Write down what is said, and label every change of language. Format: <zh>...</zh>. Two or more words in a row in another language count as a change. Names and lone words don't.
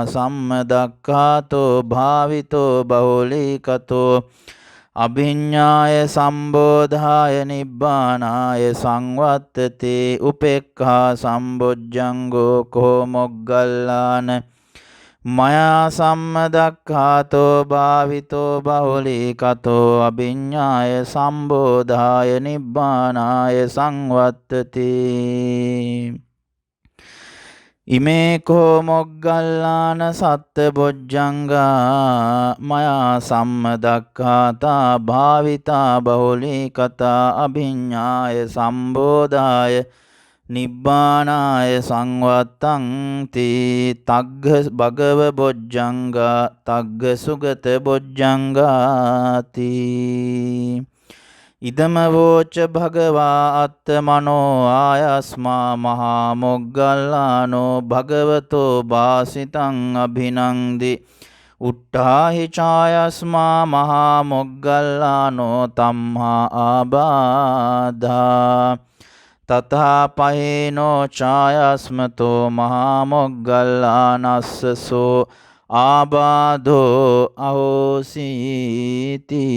<pi>සම්මදක්ඛාතෝ භාවිතෝ බහුලී කතෝ අභිඤ්ඤාය සම්බෝධාය නිබ්බානාය සංවත්තති උපේක්ඛා සම්බොජ්ජංගෝ කෝ මොග්ගල්ලාන මයා සම්මදක්ඛාතෝ භාවිතෝ බහුලී කතෝ අභිඤ්ඤාය සම්බෝධාය නිබ්බානාය සංවත්තති ඉමේ කෝ මොග්ගල්ලාන සත්ත බොජ්ජංගා මයා සම්මදක්ඛාතා භාවිතා බහුලී කතා අභිඤ්ඤාය සම්බෝධාය නිබ්බානාය සංවත්තං තී තග්ග භගව බොජ්ජංගා තග්ග සුගත බොජ්ජංගාති ඉදම වෝච භගවා අත්තමනෝ ආයස්මා මහා මොග්ගල්ලානෝ භගවතෝ වාසිතං අභිනන්දි උට්ඨාහි ඡායස්මා මහා මොග්ගල්ලානෝ තම්හා ආබාධා තථා පහේනෝ ඡායස්මතෝ මහා මොග්ගල්ලානස්සසෝ ආබාධෝ අහෝසීති</pi>